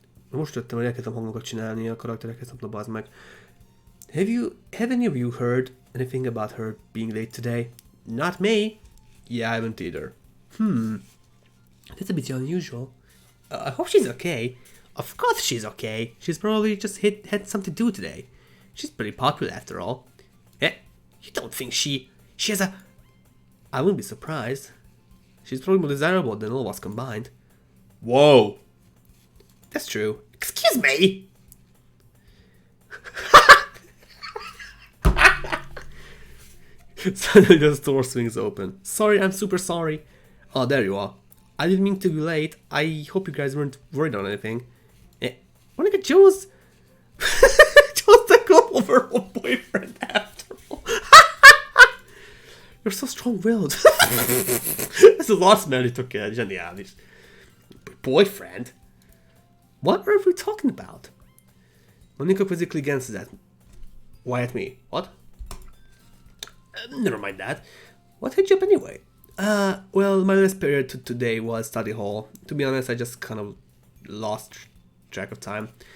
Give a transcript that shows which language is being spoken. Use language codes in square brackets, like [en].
[hu] Most jöttem, hogy elkezdtem hangokat csinálni a karakterekhez, nem bazd meg. [en] Have any of you heard anything about her being late today? Not me. Yeah, I haven't either. That's a bit unusual. I hope she's okay. Of course she's okay. She's probably just had something to do today. She's pretty popular after all. You don't think she has a... I wouldn't be surprised. She's probably more desirable than all of us combined. Whoa! That's true. Excuse me! Suddenly the door swings open. Sorry, I'm super sorry. Oh, there you are. I didn't mean to be late. I hope you guys weren't worried on anything. Monica chose to go over her boyfriend after all. You're so strong-willed. [hu] Ez az arcmelli tök zseniális. [en] Boyfriend? What are we talking about? Monica quizzically glances at me. What? Never mind that. What hit you up anyway? Well, my last period today was study hall. To be honest, I just kind of lost track of time.